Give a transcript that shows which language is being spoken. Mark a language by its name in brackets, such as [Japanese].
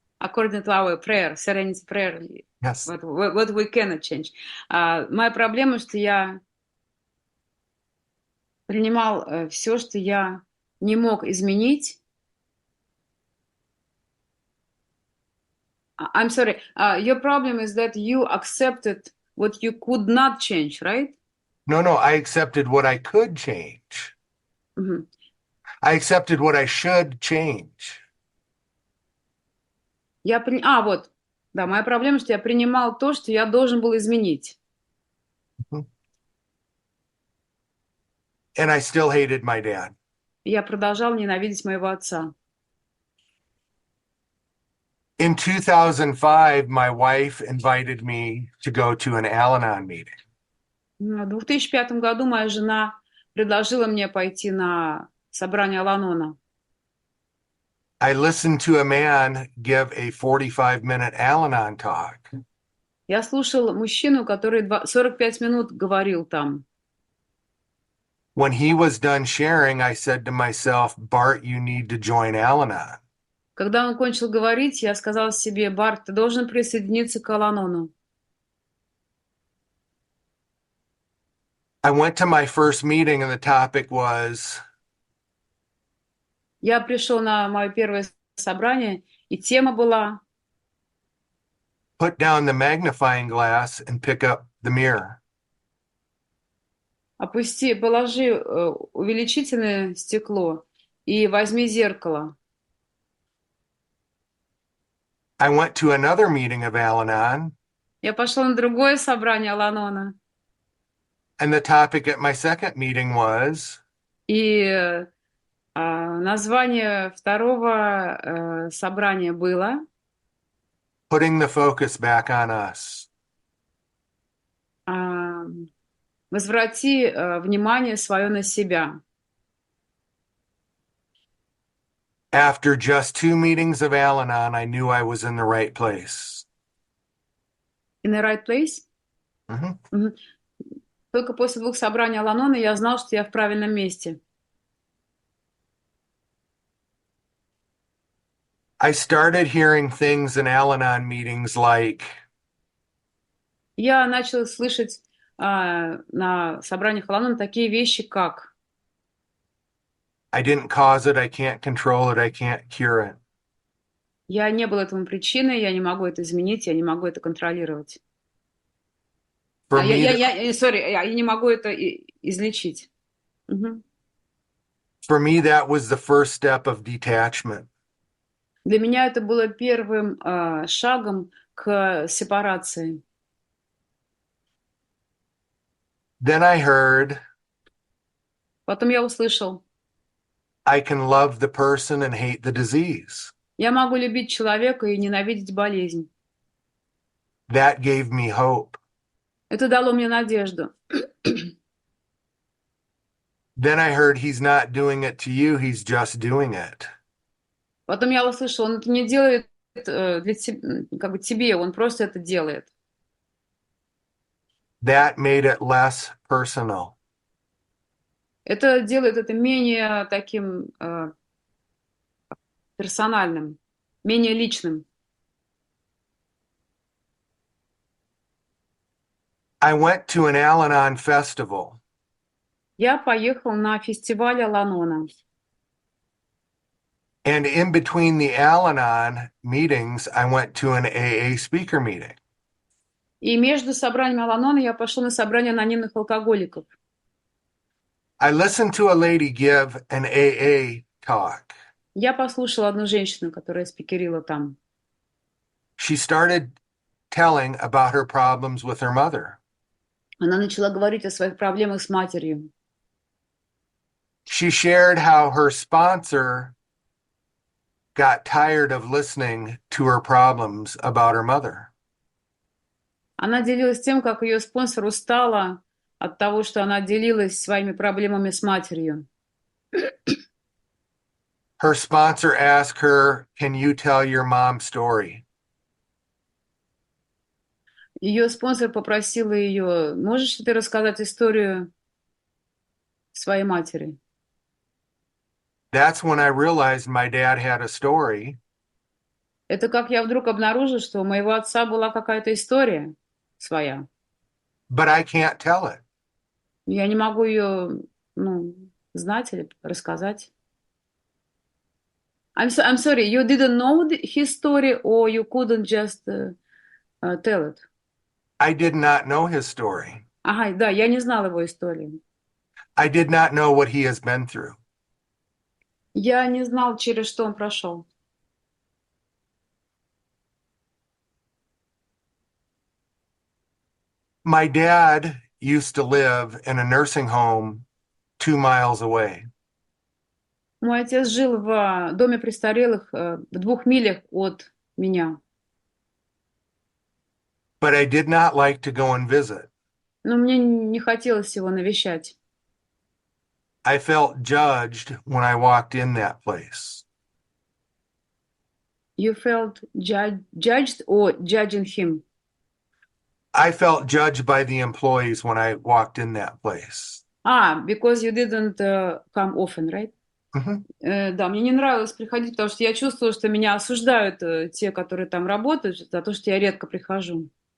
[English] According to our prayer, Serenity prayer, Yes. what we cannot change. [Russian] Моя проблема, что я принимал все, что я не мог изменить. [English] I'm sorry. Your problem is that you accepted what you could not change, right? No, I accepted what I could change. Мгм. I accepted what I should change. [Russian] Вот. Да, моя проблема, что я принимал то, что я должен был изменить. [English] And I still hated my dad. [Russian] И я продолжал ненавидеть моего отца. [English] In 2005, my wife invited me to go to an Al Anon meeting. [Russian] В 2005 году моя жена предложила мне пойти на собрание Ал Анона. [English] I listened to a man give a 45-minute Al Anon talk. [Russian] Я слушал мужчину, который 45 минут говорил там. [English] When he was done sharing, I said to myself, Bart, you need to join Al Anon. [Russian] Когда он кончил говорить, я сказала себе: Барт, ты должен присоединиться к Ал Анону. [English] I went to my first meeting and the topic was [Russian] Я пришел на мое первое собрание, и тема была: [English] put down the magnifying glass and pick up the mirror. [Russian] положи увеличительное стекло и возьми зеркало. [English] I went to another meeting of Al Anon, [Russian] Я пошла на другое собрание Ал Анона, [English] and the topic at my second meeting was [Russian] и название второго собрания было [English] putting the focus back on us. [Russian] «Возврати внимание свое на себя». [English] After just 2 meetings of Al Anon, I knew I was in the right place. In the right place? Mhm. [Russian] Только после 2 собраний Ал Анона я знал, что я в правильном месте. [English] I started hearing things in Al Anon meetings like, [Russian] Я начал слышать на собраниях Ал Анона такие вещи, как: [English] I didn't cause it, I can't control it, I can't cure it. [Russian] я не был этому причиной, я не могу это изменить, я не могу это контролировать. [English] For me, [Russian] Я не могу это излечить. Мгм. [English] for me, that was the first step of detachment. [Russian] Для меня это было первым шагом к сепарации. [English] Then I heard, [Russian] Потом я услышал: [English] I can love the person and hate the disease. [Russian] я могу любить человека и ненавидеть болезнь. [English] That gave me hope. [Russian] Это дало мне надежду. [English] Then I heard he's not doing it to you, he's just doing it. [Russian] Потом я услышал: он это не делает для тебе, он просто это делает. [English] That made it less personal. [Russian] Это делает это менее таким персональным, менее личным. [English] I went to an Al Anon festival. [Russian] Я поехал на фестиваль Ал Анона. [English] And in between the Al Anon meetings, I went to an AA speaker meeting. [Russian] И между собраниями Ал Анона я пошел на собрание анонимных алкоголиков. [English] I listened to a lady give an AA talk. [Russian] Я послушала одну женщину, которая спикерила там. [English] She started telling about her problems with her mother. [Russian] Она начала говорить о своих проблемах с матерью. [English] She shared how her sponsor got tired of listening to her problems about her mother. [Russian] Она делилась тем, как ее спонсор устала от того, что она делилась своими проблемами с матерью. [English] Her sponsor asked her, can you tell your mom's story? [Russian] Ее спонсор попросила ее, можешь ли ты рассказать историю своей матери? [English] That's when I realized my dad had a story, [Russian] Это как я вдруг обнаружил, что у моего отца была какая-то история своя. [English] but I can't tell it. [Russian] Я не могу ее, ну, знать или рассказать. [English] I'm sorry, you didn't know his story or you couldn't just tell it? I did not know his story. [Russian] Ага, да, я не знала его истории. [English] I did not know what he has been through. [Russian] Я не знал, через что он прошел. [English] My dad used to live in a nursing home 2 miles away. [Russian] Мой отец жил в доме престарелых в 2 милях от меня. [English] But I did not like to go and visit. [Russian] Но мне не хотелось его навещать. [English] I felt judged when I walked in that place. You felt judged or judging him? I felt judged by the employees when I walked in that place. Because you didn't come often, right? Mhm. [Russian] Да, мне не нравилось приходить, потому что я чувствовала, что меня осуждают те, которые там работают, за то, что я редко прихожу.